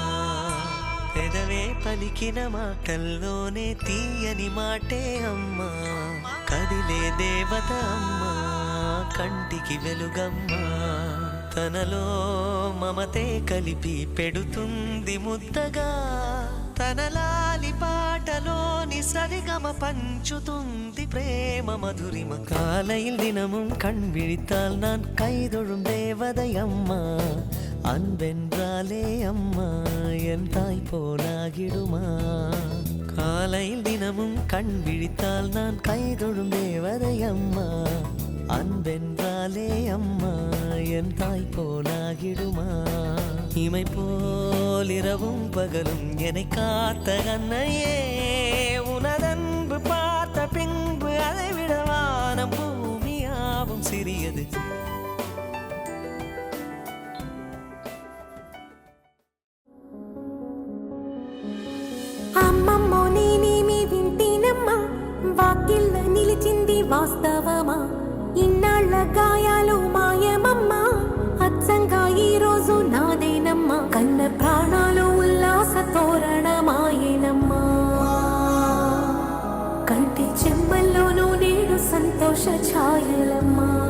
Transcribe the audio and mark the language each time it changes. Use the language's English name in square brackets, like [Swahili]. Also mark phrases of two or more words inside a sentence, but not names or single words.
[Telugu] పెదవే పలికిన మాటల్లోనే తీయని మాటే అమ్మా, కదిలే దేవత అమ్మా, కంటికి వెలుగమ్మా. తనలో మమతే కలిపి పెడుతుంది ముద్దగా, తన లాలి పాటలోని సరిగమ పంచుతుంది ప్రేమ మధురిమ. [Tamil] காலையில் தினமும் கண் விழித்தால் நான் கைதொழும் தேவதை அம்மா, அன்பென்றாலே அம்மா என் தாய் போலாகிடுமா. காலையில் தினமும் கண் விழித்தால் நான் கைதொழும் தேவதை அம்மா, அன்பென்றாலே அம்மா என் தாய் போலாகிடுமா. இமை போல் இரவும் பகலும் என்னை காத்த கண்ணையே, உனதன்பு பார்த்த பின்பு அதை விட வானம் பூமியாவும் சிறியது. [Telugu] అమ్మమ్మో నేనేమి వింటేనమ్మా, వాకిళ్ళ నిలిచింది వాస్తవమా, ఇన్నాళ్ళ గాయాలు మాయమమ్మా, అచ్చంగా ఈ రోజు నాదేనమ్మా, కన్న ప్రాణాలు ఉల్లాస తోరణమాయేనమ్మా, కంటి చెమ్మల్లోనూ నేడు సంతోష ఛాయలమ్మా.